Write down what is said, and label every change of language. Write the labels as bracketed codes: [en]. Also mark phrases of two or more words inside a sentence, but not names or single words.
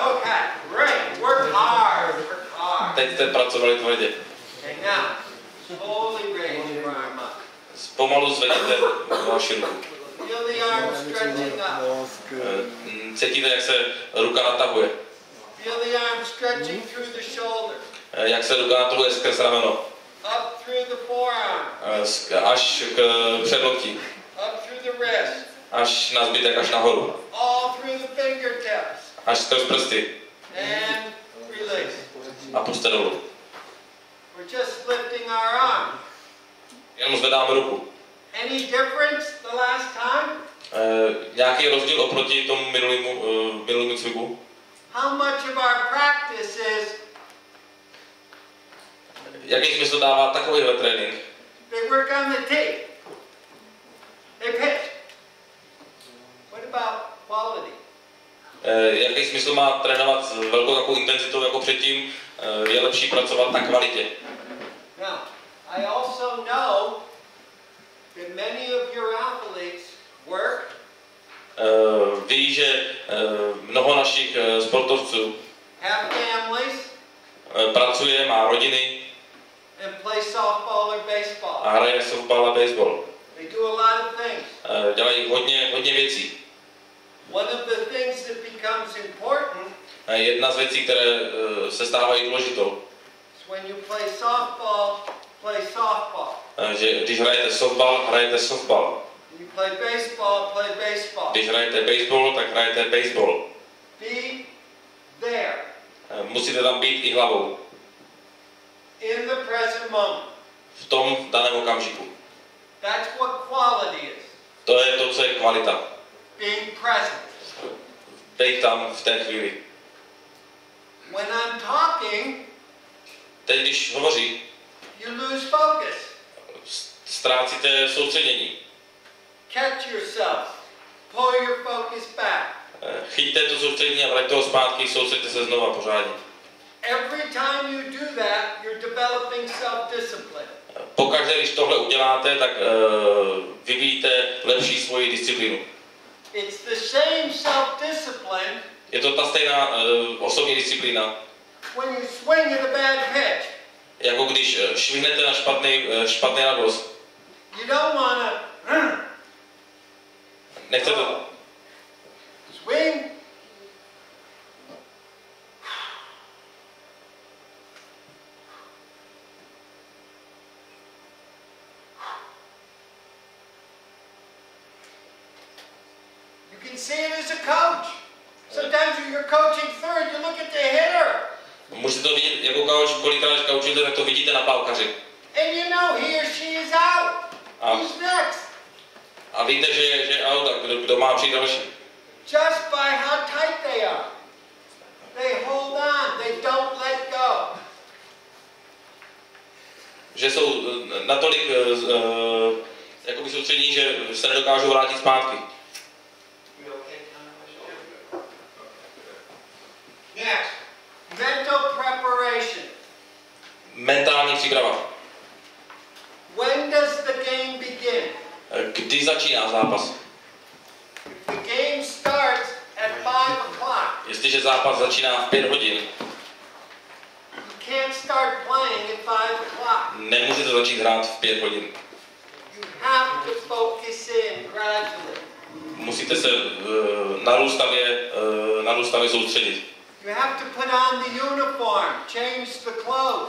[en] Okay, great. Work hard. Work hard. [cs] Teď jste pracovali tvrdě. [en] Okay, now, slowly raise your arm up. [cs] Pomalu zvedněte vaši ruku. [en] Feel the arm stretching up. [cs] Cítíte, jak se ruka natahuje. [en] Feel the arm stretching through the shoulder. [cs] Jak se ruka natahuje skrz rameno. [en] Up through the forearm. [cs] Až k předloktí. [en] Up through the wrist. [cs] Až na zbytek, až nahoru. [en] All through the fingertips. [cs] Až skrz prsty. [en] And release. [cs] A puste dolů. [en] We're just lifting our arm. [cs] Jenom zvedáme ruku. [en] Any difference the last time? [cs] Nějaký rozdíl oproti tomu minulému cviku? [en] How much of our practice is [cs] Jaký smysl dává takovýhle trénink? [en] they work on the tee. They pitch. What about quality? [cs] Jaký smysl má trénovat s velkou takovou intenzitou jako předtím? Je lepší pracovat na kvalitě. [en] Now, I also know that many of your athletes work, [cs] ví, že mnoho našich sportovců [en] have families, [cs] pracuje, má rodiny [en] and play softball or baseball. [cs] a hraje softball a baseball. [en] They do a lot of things. [cs] Dělají hodně věcí. [en] One of the things that becomes important [cs] Jedna z věcí, které se stávají důležitou, [en] is when you play softball, play softball. [cs] Že když hrajete softball, hrajete softball. [en] When you play baseball, play baseball. [cs] Když hrajete baseball, tak hrajete baseball. [en] Be there. [cs] Musíte tam být i hlavou. [en] In the present moment. [cs] V tom daném okamžiku. [en] That's what quality is. [cs] To je to, co je kvalita. [en] Being present. [cs] Být tam v té chvíli. [en] When I'm talking, [cs] teď když hovoří, [en] you lose focus. [cs] Ztrácíte soustředění. [en] Catch yourself. Pull your focus back. [cs] Chyťte to soustředění a vraťte ho zpátky, soustředte se znova pořádně. [en] Every time you do that, you're developing self-discipline. [cs] Pokaždé, když tohle uděláte, tak vyvíjíte lepší svoji disciplínu. [en] It's the same self-discipline. [cs] Je to ta stejná osobní disciplína. [en] When you swing at a bad pitch. [cs] Jako když švihnete na špatný nagoz. [en] You don't wanna. [cs] Nechcete. [en] Swing. You can see it as a coach. Sometimes when you're coaching third, you look at the hitter. [cs] Můžete to vidět jako coach, kolikrát když coachujete, tak to vidíte na pálkaři. [en] And you know he or she is out. Who's next? [cs] A víte, že je out, a kdo má přijít další. [en] Just by how tight they are. They hold on, they don't let go. [cs] Že jsou natolik jakoby soustřední, že se nedokážou vrátit zpátky. [en] Next, mental preparation. [cs] Mentální příprava. [en] When does the game begin? [cs] Kdy začíná zápas? [en] The game starts at 5 o'clock. [cs] Jestliže zápas začíná v 5 hodin, [en] You can't start playing at 5 o'clock. [cs] nemůžete začít hrát v 5 hodin. [en] You have to focus in gradually. [cs] Musíte se narůstavě soustředit. [en] You have to put on the uniform, change the clothes.